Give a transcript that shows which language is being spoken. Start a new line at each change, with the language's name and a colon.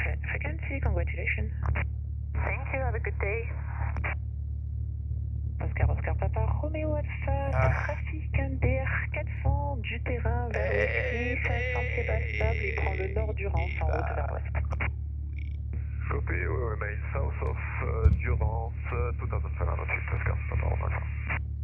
English: Frequency, congratulations. Thank you, have a good day.
French: Oscar Papa, Romeo Alpha, trafic DR 400 du terrain vers l'ouest, 500 pieds bas stable et prend le nord du Rance en route vers l'ouest.
English: Copy, we remain south of Durance, 2700 feet, Oscar Papa,
French: on va.